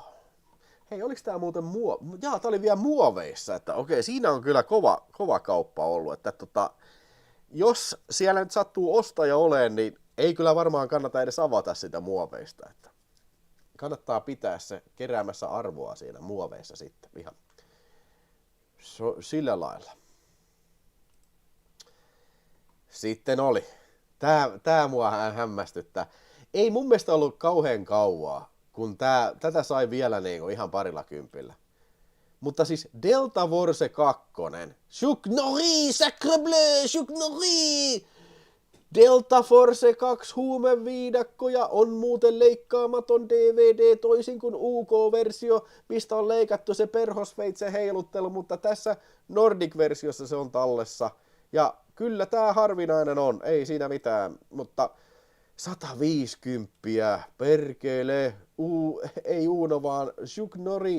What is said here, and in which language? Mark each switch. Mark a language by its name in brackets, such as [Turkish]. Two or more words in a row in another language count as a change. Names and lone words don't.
[Finnish] Hei, oliks tää muuten tää oli vielä muoveissa, että okei, siinä on kyllä kova kauppa ollut, että jos siellä nyt sattuu ostaja oleen, niin ei kyllä varmaan kannata edes avata sitä muoveista, että kannattaa pitää se keräämässä arvoa siinä muoveissa sitten ihan sillä lailla. Sitten oli. Tää mua hämmästyttää. Ei mun mielestä ollut kauhean kauaa, kun tätä sai vielä niinku ihan parilla kympillä. Mutta siis Delta Force 2. Chuck Norris, [French] sacre bleu, [Finnish] Chuck Norris! Delta Force 2 huumeviidakkoja on muuten leikkaamaton DVD toisin kuin UK-versio, mistä on leikattu se perhosveitsen heiluttelu, mutta tässä Nordic-versiossa se on tallessa. Ja kyllä tää harvinainen on, ei siinä mitään, mutta 150, perkele, ei Uno vaan Chuck Norris.